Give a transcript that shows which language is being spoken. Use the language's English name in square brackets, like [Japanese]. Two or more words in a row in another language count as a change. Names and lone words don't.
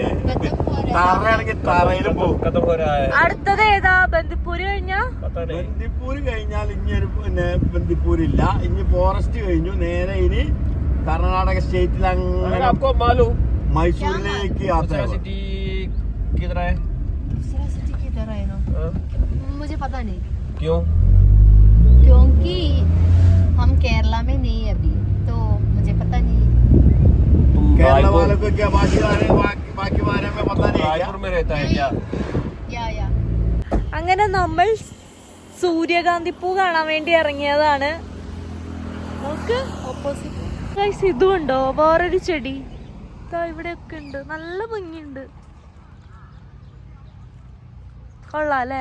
[Malayalam] തറയാണെങ്കിൽ തറയിലും പോകും. അടുത്തത് ഏതാ? ബന്ദിപ്പൂര് കഴിഞ്ഞാ? ബന്ദിപ്പൂര് കഴിഞ്ഞാൽ ഇനി ഒരു പിന്നെ ബന്ദിപ്പൂരില്ല. ഇനി ഫോറസ്റ്റ് കഴിഞ്ഞു. നേരെ ഇനി കർണാടക സ്റ്റേറ്റിൽ അങ്ങനെ മൈസൂരിലേക്ക് യാത്ര. [Hindi] मुझे पता नहीं क्यों? क्योंकि हम केरला में नहीं अभी, तो मुझे पता नहीं. केरला वालों को क्या बाकी बारे में पता नहीं. रायपुर में रहता है क्या? या [Malayalam] അങ്ങനെ നമ്മൾ സൂര്യകാന്തിപ്പൂ കാണാൻ വേണ്ടി ഇറങ്ങിയതാണ്. നമുക്ക് ഓപ്പോസിറ്റ് ഇതും ഉണ്ടോ? വേറൊരു ചെടി ഇവിടെയൊക്കെ ഉണ്ട്. നല്ല ഭംഗിയുണ്ട്. കൊള്ളാം അല്ലേ?